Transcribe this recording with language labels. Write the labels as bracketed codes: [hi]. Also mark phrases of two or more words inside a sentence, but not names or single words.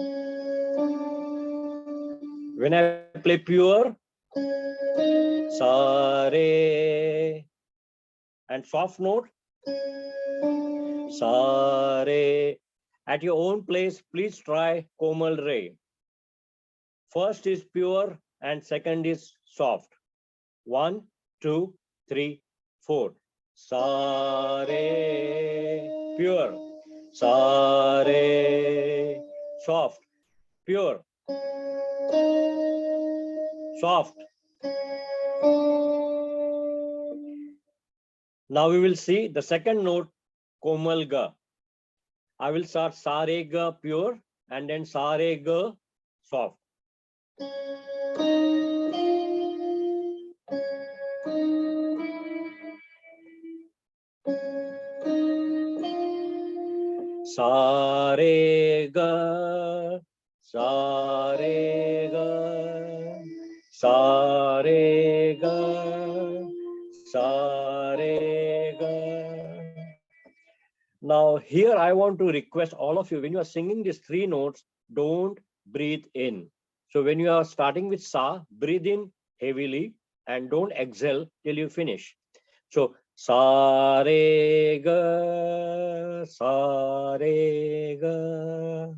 [en] When I play pure, Sa, Re. And soft note, Sa, Re. At your own place, please try Komal Re. First is pure and second is soft. 1, 2, 3, 4. Sa, Re. Pure. Sa, Re. Soft. Pure. Soft. Now we will see the second note, Komal Ga. I will start Sa, Re, Ga pure and then Sa, Re, Ga soft. Sa, Re, Ga, Sa, Re, Ga, Sa, Re, Ga, Sa, Re, Ga. Now here I want to request all of you, when you are singing these 3 notes, don't breathe in. So when you are starting with Sa, breathe in heavily and don't exhale till you finish. So Sa, Re, Ga, Sa, Re, Ga.